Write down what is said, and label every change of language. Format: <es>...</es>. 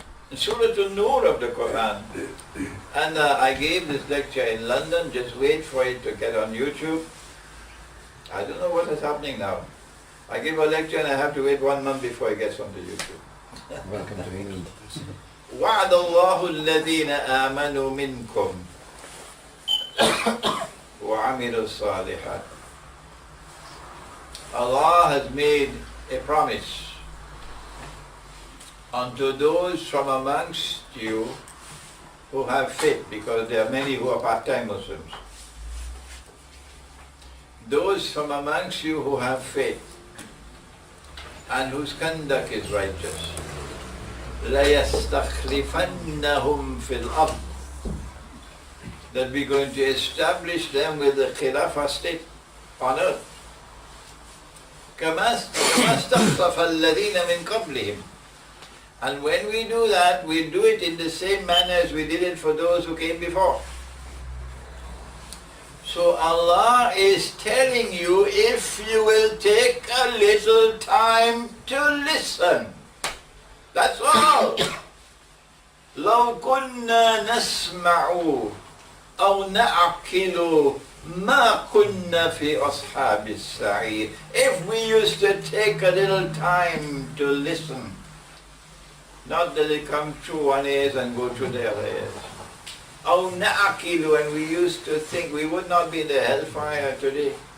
<en>In Surah An-Nur of the Quran. And I gave this lecture in London, just wait for it to get on YouTube. I don't know what is happening now. I give a lecture and I have to wait 1 month before it gets onto YouTube. Welcome to England.</en> <ar>وعد الله الذين آمنوا منكم وعملوا الصالحات.</ar> <en>Allah has made a promise unto those from amongst you who have faith, because there are many who are part-time Muslims. Those from amongst you who have faith and whose conduct is righteous.</en> <ar>لَيَسْتَخْلِفَنَّهُمْ فِي الْأَرْضِ,</ar> <en>that we're going to establish them with the Khilafah state on earth.</en> <ar>كَمَا اسْتَخْلَفَ الَّذِينَ مِنْ قَبْلِهِمْ.</ar> <en>And when we do that, we do it in the same manner as we did it for those who came before. So Allah is telling you, if you will take a little time to listen, that's all.</en> <ar>لو كنا نسمع أو نعقل ما كنا في أصحاب السعير.</ar> <en>If we used to take a little time to listen, not that they come through one ears and go through the other ears.</en> <ar>أو نعقل,</ar> <en>and we used to think, we would not be in the hellfire today.</en>